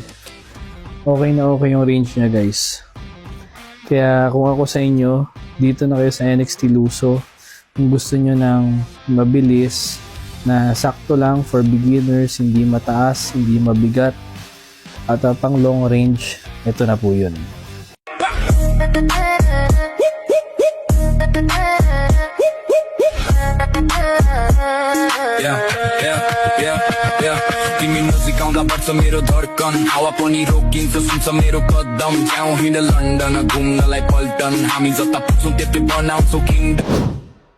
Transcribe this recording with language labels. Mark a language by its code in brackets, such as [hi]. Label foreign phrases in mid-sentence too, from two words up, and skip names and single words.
[tl] Okay na okay yung range niya, guys. Kaya kung ako sa inyo, dito na kayo sa NXT Luso. Kung gusto nyo ng mabilis, na sakto lang [en] for beginners, [tl] hindi mataas, hindi mabigat, at pang [en] long range, [tl] ito na po yun. [ne] तिमी नजिक आउँदा बढ्छ मेरो धड्कन हावा पनि रोकिन्छ सुन्छ मेरो कदम जाउँ हिँड लन्डन घुम्नलाई पल्टन हामी जता पुग्छौँ त्यतै बनाउँछौँ किङडम